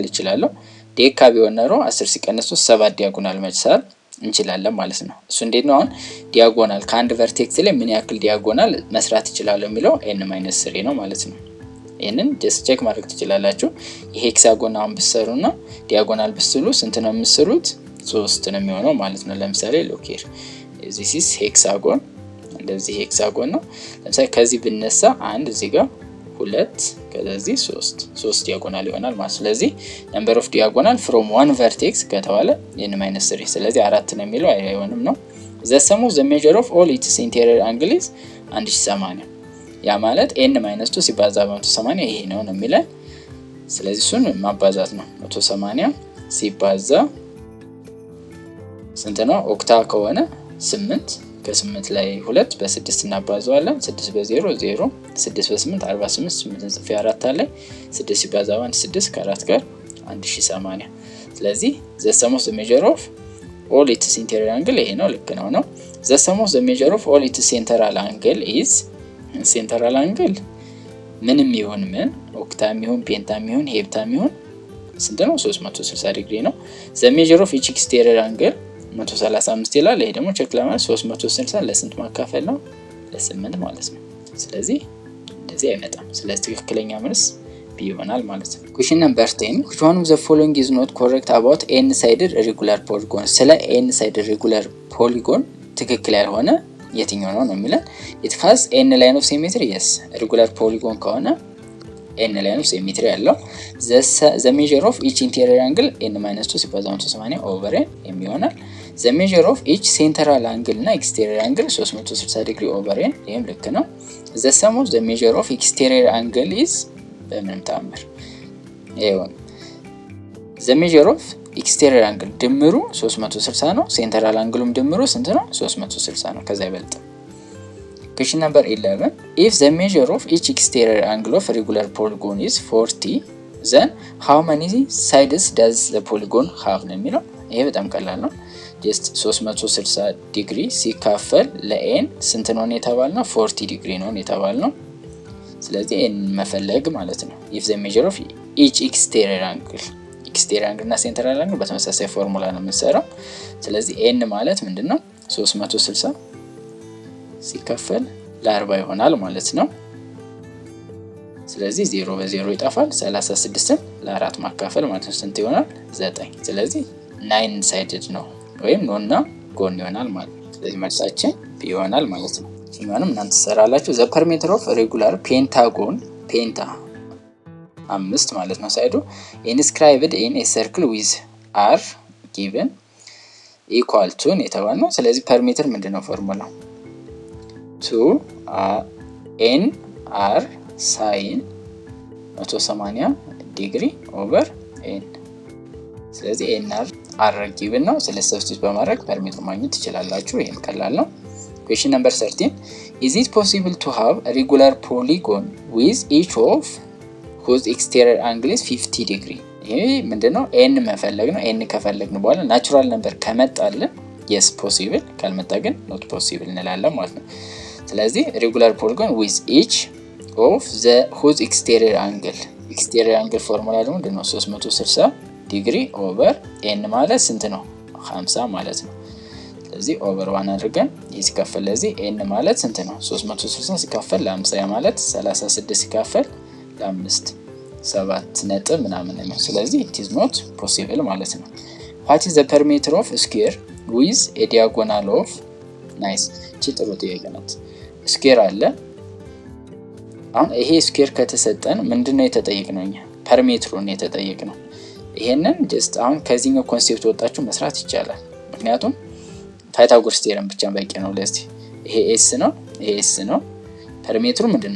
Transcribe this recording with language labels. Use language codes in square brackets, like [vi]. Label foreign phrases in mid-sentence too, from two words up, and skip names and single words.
[am] ይችላል። ዴካ ቢሆን ኖሮ 10 ሲቀነስ 3 7 ዲያጎናል መሳል እንችላለን ማለት ነው። እሱ እንዴት ነው አሁን ዲያጎናል ከአንድ ቨርቴክስ ላይ ምን ያክል ዲያጎናል መስራት ይችላል የሚለው n-3 ነው ማለት ነው። ይሄንን [en] just check [am] ማድረግ ትችላላችሁ። የሄክሳጎን አሁን ብትሰሩና ዲያጎናል ብትስሉ ስንት ነው የምትሰሩት 3 ነው የሚሆነው ማለት ነው። ለምሳሌ ሎኬር [en] this is [am] ሄክሳጎን እንደዚህ ሄክሳጎን ነው። ለምሳሌ ከዚህ ብነሳ 1 እዚህ ጋር 2 ከዚህ 3 ዲያጎናል ይሆናል ማለት ነው። ስለዚህ [en] number of diagonal from one vertex [am] ከተባለ n-3 ስለዚህ 4 ነው የሚለው አይሆንም ነው። [en] the sum of the measure of all its interior angle is 1080 [am] ያ ማለት n-2 ሲባዛ በ180 ይሄ ነው የሚለን። ስለዚህ እሱን ማባዛት ነው። 180 ሲባዛ ስንት ነው ኦክታ ከሆነ 8 ከ8 ላይ 2 በ6 እናባዛዋለን። 6 በ0 0 6 በ8 48 8 ጽፌ 4 አለ 6 ሲባዛ በ1 6 ከ4 ጋር 1080 ስለዚህ [en] the sum of the measure of all its interior angle [am] ይሄ ነው ልክ ነው። [en] the sum of the measure of all its central angle is central angle [am] ምንም ይሁን ምን ኦክታም ይሁን ፔንታም ይሁን ሄፕታም ይሁን ስንት ነው 360 ዲግሪ ነው። [en] the measure of each exterior angle [am] 135 ይላል። ይሄ ደግሞ ቼክ ለማለት 360 ለስንት ማካፈል ነው ለ8 ማለት ነው። ስለዚህ እንደዚህ አይመጣም። ስለዚህ ትክክለኛ መልስ ቢ ይሆናል ማለት ነው። [en] question number 10 which one of the following is not correct about n-sided regular polygon? [am] ስለ [en] n-sided regular polygon [am] ትክክል ያልሆነ የትኛው ነው የሚለን [en] it has n line of symmetry yes regular polygon [am] ከሆነ [en] n line of symmetry [am] ያለው [en] the measure of each interior angle [am] n-2 ሲባዛ 180 [en] over n [am] የሚሆናል። the [en] measure of each central angle [am] እና [en] exterior angle 360 degree over n [am] ይሄም ልክ ነው። [en] the sum of the measure of exterior angle is [am] በምንም ተአምር ይሄውን the [en] measure of exterior angle [am] ድምሩ 360 ነው። ሴንትራል አንግሉም ድምሩ ስንት ነው 360 ነው። ከዛ ይበልጥ። [en] question number 11 if the measure of each exterior angle of regular polygon is 40 then how many sides does the polygon have [am] ነው የሚለው። ይሄ በጣም ቀላል ነው። just 360 ዲግሪ ሲካፈል ለn ስንት ነው የተባልነው 40 ዲግሪ ነው የተባልነው። ስለዚህ n መፈለግ ማለት ነው። [en] if the measure of each exterior angle [am] እና ሴንትራል አንግል በተመሳሳይ ፎርሙላ ነው የምንሰራው። ስለዚህ n ማለት ምንድነው 360 ሲካፈል ለ40 ይሆናል ማለት ነው። ስለዚህ 0 በ0 ይጠፋል። 36ን ለ4 ማካፈል ማለት ነው ስንት ይሆናል 9። ስለዚህ 9 ሳይድድ ነው ወይም ኖና ጎን ይሆናል ማለት ነው። ስለዚህ መልሳችን ቢ ይሆናል ማለት ነው። ይሄንንም እናንተ ተሰራላችሁ። [en] the perimeter of regular pentagon [am] ፔንታ 5 ማለት ነው ሳይዱ [en] inscribed in a circle with r given equal to [am] የተባለው። ስለዚህ ፐሪሜትር ምንድነው ፎርሙላው 2 n r sin 180 ዲግሪ ኦቨር n። ስለዚህ n r given ነው። ስለዚህ ሰብስቲት በማድረግ ፐሪሜትር ማግኘት ትችላላችሁ። ይሄም ቀላል ነው። [en] question number 13 is it possible to have a regular polygon with each of whose exterior angle is 50 degree? [am] ይሄ ምንድነው n መፈለግ ነው። n ከፈለግን በኋላ ናቹራል ነምበር ከመጣልን [en] yes possible [am] ካልመጣ ግን [en] not possible [am] እንላለን ማለት ነው። ስለዚህ [en] regular polygon with each of the whose exterior angle [am] ፎርሙላ ደግሞ ምንድነው 360 ዲግሪ ኦቨር n ማለት ስንት ነው 50 ማለት ነው። ስለዚህ ኦቨር 1 አድርገን ይሄ ሲካፈል ለዚህ n ማለት ስንት ነው 360 ሲካፈል ለ50 ማለት 36 ሲካፈል ለ5 7 ነጥብ ምናምን ነው። ስለዚህ [en] it is not possible [am] ማለት ነው። [en] what is the perimeter of square with a diagonal of nice [am] እቺ ጥሩ ጥያቄ ናት። ስኩዌር አለ። አሁን ይሄ ስኩዌር ከተሰጠን ምንድነው የተጠየቅነው? እኛ ፐሪሜትሩን የተጠየቅነው። ይሄንን ጀስት አሁን ከዚህኛው ኮንሴፕት ወጣችሁ መስራት ይቻላል። ምክንያቱም ፓይታጎረስ ቴረም ብቻ በቂ ነው ለዚህ። ይሄ ኤስ ነው፣ ይሄ ኤስ ነው። ፐሪሜትሩ ምንድነው?